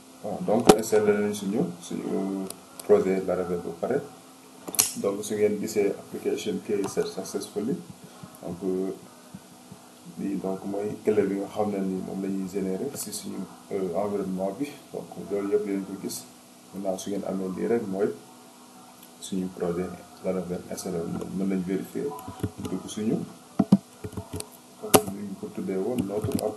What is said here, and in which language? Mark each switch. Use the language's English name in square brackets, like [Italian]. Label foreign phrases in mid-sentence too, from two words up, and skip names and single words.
[Wolof] donc installé nañ suñu projet Laravel ba pare. Donc su ngeen gisee [English] application key set successfully [Wolof] donc lii donc mooy clé bi nga xam ne ni moom la ñuy générer si suñu environnement bi. Donc loolu yëpp leen ko gis maintenant su ngeen amee lii rek mooy suñu projet Laravel installé mën nañ vérifier dugg suñu ñu ko tuddee woon [French] notre app.